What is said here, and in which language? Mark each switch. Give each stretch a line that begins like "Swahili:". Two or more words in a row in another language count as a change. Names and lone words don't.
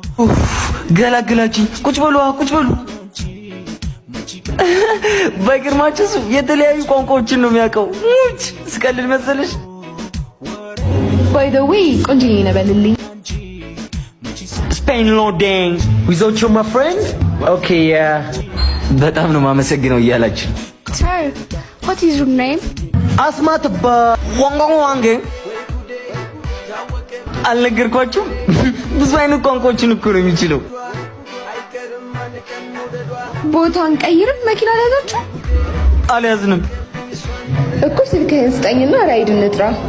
Amharic: ገላግላችኝ። ቁጭ በሉ። በግርማችሁ የተለያዩ ቋንቋዎችን ነው የሚያውቀው። ሙች ስቀልድ መሰለሽ?
English: by the way
Amharic: ቆንጆዬ ነህ በልልኝ።
English: ስፔን ሎዲንግ without you my friend okay
Amharic: በጣም ነው የማመሰግነው እያላችሁ።
English: Sir, what is your name?
Amharic: አስማት ዋንግ አልነገርኳችሁም? ብዙ አይነት ቋንቋዎችን እኮ ነው የሚችለው። ቦታን ቀይርም። መኪና ያዛችሁ? አልያዝንም እኮ ስልክህን ስጠኝና ራይድ እንጥራ።